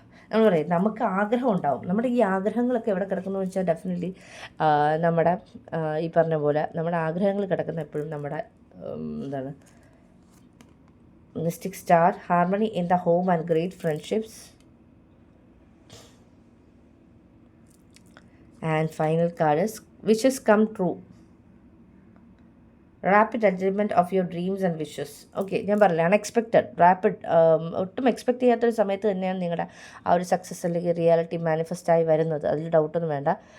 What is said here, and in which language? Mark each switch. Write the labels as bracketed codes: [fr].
[ml] നമ്മൾ പറയും നമുക്ക് ആഗ്രഹം ഉണ്ടാവും. നമ്മുടെ ഈ ആഗ്രഹങ്ങളൊക്കെ എവിടെ കിടക്കുന്നു വെച്ചാൽ ഡെഫിനറ്റ്ലി നമ്മുടെ ഈ പറഞ്ഞ പോലെ നമ്മുടെ ആഗ്രഹങ്ങൾ കിടക്കുന്ന എപ്പോഴും നമ്മുടെ എന്താണ് mystic star, [en] Harmony in the home and great friendships. And final card is wishes come true. Rapid achievement of your dreams and wishes. [ml] Okay, ഞാൻ പറഞ്ഞില്ല അൺഎക്സ്പെക്റ്റഡ് റാപ്പിഡ്, ഒട്ടും എക്സ്പെക്റ്റ് ചെയ്യാത്തൊരു സമയത്ത് തന്നെയാണ് നിങ്ങളുടെ ആ ഒരു സക്സസ് അല്ലെങ്കിൽ റിയാലിറ്റി മാനിഫെസ്റ്റായി വരുന്നത്. അതിൽ ഡൗട്ടൊന്നും വേണ്ട.